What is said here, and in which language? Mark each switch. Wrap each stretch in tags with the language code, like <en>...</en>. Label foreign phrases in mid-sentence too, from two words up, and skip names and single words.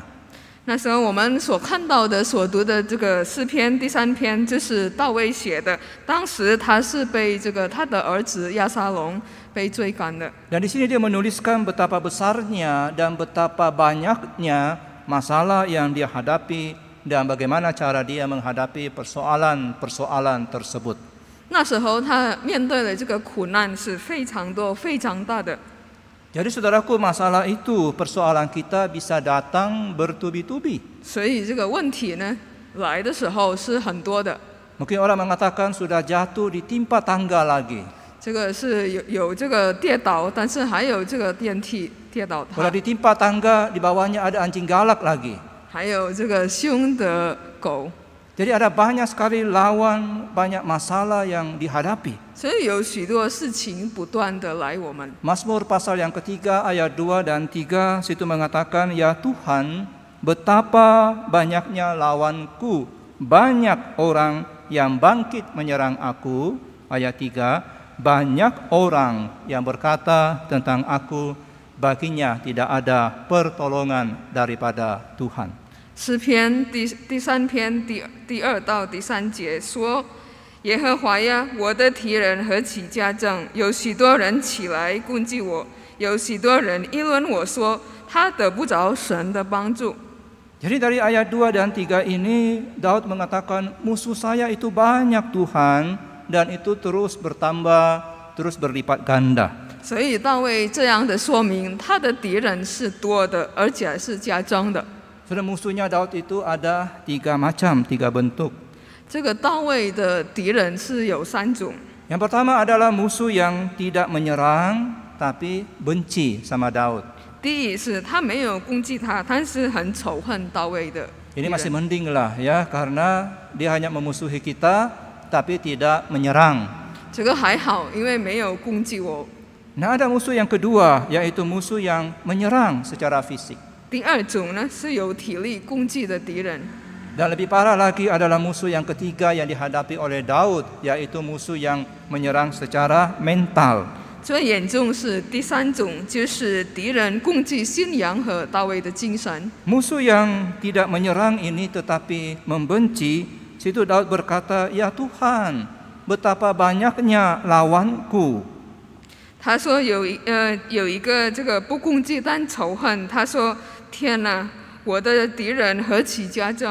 <zh>那时候我们所看到的、所读的这个诗篇第3篇，就是大卫写的。当时他是被他的儿子亚撒龙被追赶的。</zh> <id>Dan di sini dia menuliskan betapa besarnya dan betapa banyaknya masalah yang dia hadapi dan bagaimana cara dia menghadapi persoalan-persoalan tersebut.</id> <zh>那时候他面对的这个苦难是非常多、非常大的。</zh> <id>Jadi saudaraku, masalah itu, persoalan kita bisa datang bertubi-tubi.</id> <zh>所以这个问题呢，来的时候是很多的。</zh> <id>Mungkin orang mengatakan sudah jatuh ditimpa tangga lagi.</id> <zh>这个是有这个跌倒，但是还有这个电梯跌倒</zh> <id>Kalau</id> <zh>他，</zh> <id>ditimpa tangga, di bawahnya ada anjing galak lagi.</id> <zh>还有这个凶的狗。</zh> <id>Jadi ada banyak sekali lawan, banyak masalah yang dihadapi.</id> <zh>所以有许多事情不断的来我们。</zh> <id>Mazmur pasal yang ketiga ayat 2 dan 3 situ mengatakan, ya Tuhan, betapa banyaknya lawanku, banyak orang yang bangkit menyerang aku. Ayat 3, banyak orang yang berkata tentang aku, baginya tidak ada pertolongan daripada Tuhan.</id> <zh>诗篇第3篇第2到第3节说：“耶和华呀，我的敌人何其加增！有许多人起来攻击我，有许多人议论我说，他得不着神的帮助。”</zh> <id>Jadi dari ayat 2 dan 3 ini Daud mengatakan musuh saya itu banyak Tuhan dan itu terus bertambah, terus berlipat ganda.</id> <zh>所以大卫这样的说明，他的敌人是多的，而且是加增的。</zh> <id>Saudara, musuhnya Daud itu ada 3 macam, 3 bentuk.</id> <zh>这个大卫的敌人是有3种。</zh> <id>Yang pertama adalah musuh yang tidak menyerang tapi benci sama Daud.</id> <zh>第一是他没有攻击他，但是很仇恨大卫的敌</zh> <id>Ini</id> <zh>人。</zh> <id>masih mending lah ya, karena dia hanya memusuhi kita tapi tidak menyerang.</id> <zh>这个还好，因为没有攻击我。</zh> <id>Nah, ada musuh yang kedua, yaitu musuh yang menyerang secara fisik.</id> <zh>第2种呢是有体力攻击的敌人。</zh> <id>Dan lebih parah lagi adalah musuh yang ketiga yang dihadapi oleh Daud, yaitu musuh yang menyerang secara mental.</id> <zh>最严重是第3种，就是敌人攻击信仰和大卫的精神。</zh> <id>Musuh yang tidak menyerang ini tetapi membenci, situ Daud berkata, ya Tuhan, betapa banyaknya lawanku.</id> <zh>他说有一个这个不攻击但仇恨，他说天哪，我的敌人何其加增！</zh>